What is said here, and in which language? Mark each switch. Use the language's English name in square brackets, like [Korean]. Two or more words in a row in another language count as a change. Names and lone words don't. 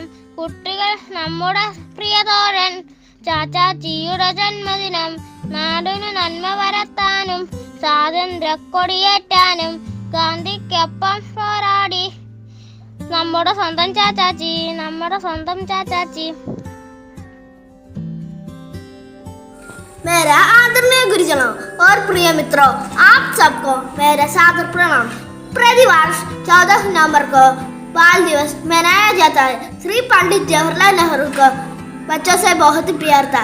[Malayalam] കുട്ടികൾ നമ്മുടെ പ്രിയതോഴൻ. ചാച്ചാജിയുടെ ജന്മദിനം നാടിനു നന്മ വരത്താനും സ്വാതന്ത്ര്യ കൊടിയേറ്റാനും ഗാന്ധിക്കൊപ്പം പോരാടി നമ്മുടെ സ്വന്തം ചാച്ചാജി. [Hindi] मेरा आदरणीय गुरुजनों और प्रिय मित्रों, आप सबको मेरा सादर प्रणाम। प्रतिवर्ष 14 नवंबर को बाल दिवस मनाया जाता है। श्री पंडित जवाहरलाल नेहरू को बच्चों से बहुत प्यार था।